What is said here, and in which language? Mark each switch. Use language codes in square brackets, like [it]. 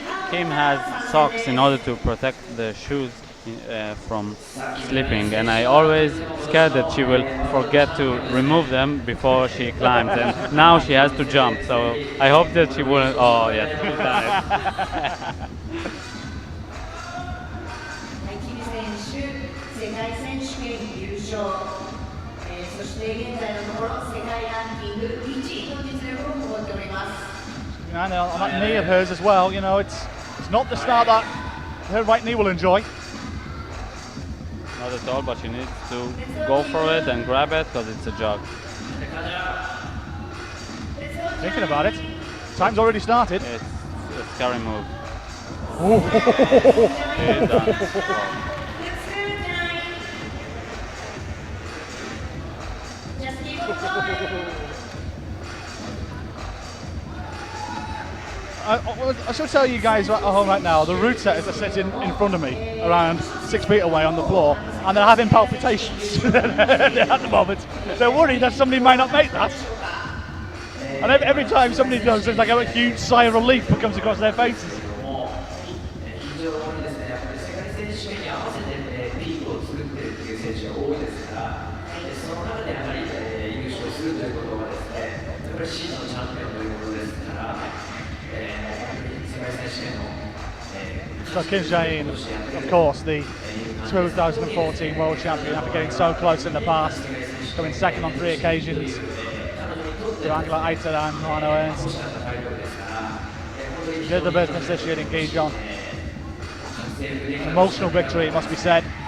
[en] Kim has socks in order to protect the shoes from slipping, and I always scared that she will forget to remove them before she climbs, and now she has to jump, so I hope that she wouldn't. Oh yes, she's done it. [ja] キム選手、世界選手権優勝、そして現在のところ世界ランキング1位の実力を誇っております。 [en] And on that knee of hers as well, you know, it's not the start that her right knee will enjoy. Not at all, but she needs to go for it and grab it because it's a jog. Thinking about it, time's already started. It's a scary move. Ooh. It's done. Just keep on going. I should tell you guys at home right now, the route setters are sitting in front of me, around 6 feet away on the floor, and they're having palpitations at the moment. They're worried that somebody might not make that. And every time somebody does, there's like a huge sigh of relief that comes across their faces. [ja] 非常にですね、やっぱり世界選手権に合わせてピークを作っているっていう選手が多いですから、その中でやはり優勝するということはですね、やっぱり真のチャンピオンということですから、世界選手権の [en] So Kim Jae-in, of course, the 2014 world champion after getting so close in the past, coming second on 3 occasions to Angela Aita and Hano Ernst. Did the business this year in Gijon. Emotional victory, it must be said.